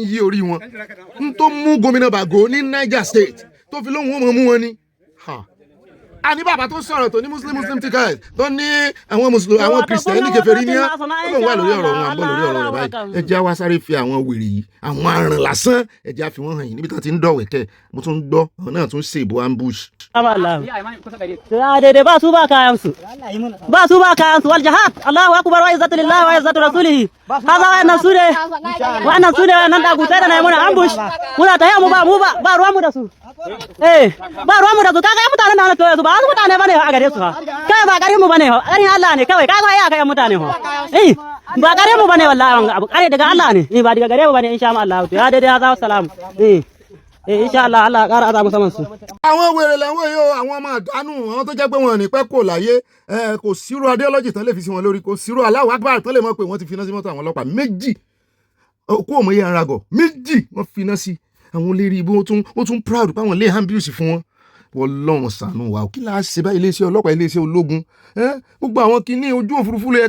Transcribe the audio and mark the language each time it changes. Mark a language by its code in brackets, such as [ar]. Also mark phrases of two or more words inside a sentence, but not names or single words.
[yo] yí orí wọn n tó mú gómìnà Bago ní Niger State tó fi lóhùn wọn mú wọn ni a ní bàbá tó sọ̀rọ̀ tó ní [en] muslim ticket [yo] tó ní àwọn mùsùlùmí àwọn kìrìsìtẹ́nì kèfèrí ní ó lóun wà lórí ọ̀rọ̀ wọn àbọ̀ lórí ọ̀rọ̀ rẹ̀ báyìí ẹ jẹ́ wá sáré fi àwọn wèrè yìí àwọn aràn lásán ẹ jẹ́ fi wọ́n hàn yín níbi tó ti ń dọ̀wẹ̀kẹ́ mo tún gbọ́ àwọn náà tún ṣe ìbò ambush. [ha] ba su ba kayan su [ar] والجهاد الله أكبر والعزة لله والعزة لرسوله [ha] hada wa nasure nan da gutai da nayi muna ambush muna ta mu ba ruwan mu da su ba ruwan mu da su kaga mutanen da to su ba su mutane bane a gare su ha kai ba gare mu bane ha garin Allah ne kawai kaga ya kai mutane ha ba gare mu bane wallahi abu kare daga Allah ne ba daga gare mu bane [ar] إن شاء الله [ha] to ya daidai ya salam [ar] إن شاء الله [ha] Allah ƙara azabu saman su. [yo] àwọn wèrè làwọn yìí o àwọn ọmọ àdánù àwọn tó jẹ́ pé wọn ò ní pẹ́ kò láyé kò sírú adéọlọ́jì tán lè fi sí wọn lórí kò sírú [ar] الله أكبر [yo] tán lè mọ̀ pé wọ́n ti finá sí mọ́tò àwọn ọlọ́pàá méjì kó òmò yẹn ragọ̀ méjì wọ́n finá sí àwọn olórí ibú ó tún proud pé àwọn lè ambush fún wọn wọ́n lọ́wọ́n sànú wa kí láà ṣe bá iléeṣẹ́ ọlọ́pàá iléeṣẹ́ ológun gbogbo àwọn kìíní ojú òfurufú lè